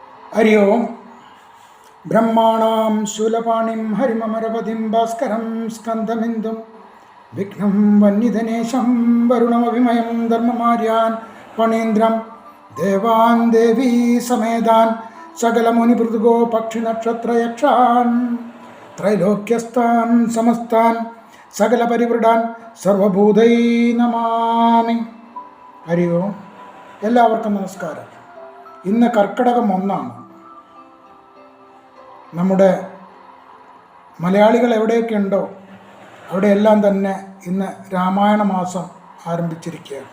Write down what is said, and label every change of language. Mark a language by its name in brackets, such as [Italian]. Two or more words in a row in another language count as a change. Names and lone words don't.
[Sanskrit] हरि ओं ब्रह्माणां शूलपाणिं हरिममरपतिं भास्करं स्कन्दमिन्दुं विघ्नं वह्निधनेशं वरुणमभिमयं धर्ममार्यान् फणीन्द्रं देवान् देवी समेदान् सकलमुनिभृतगो पक्षिनक्षत्रयक्षान् त्रैलोक्यस्थान् समस्तान् सकलपरिवृडान् സർവഭൂതൈ നമാമി. [Malayalam] ഹരി ഓം. എല്ലാവർക്കും നമസ്കാരം. ഇന്ന് കർക്കിടകം 1 നമ്മുടെ മലയാളികൾ എവിടെയൊക്കെ ഉണ്ടോ അവിടെയെല്ലാം തന്നെ ഇന്ന് രാമായണ മാസം ആരംഭിച്ചിരിക്കുകയാണ്.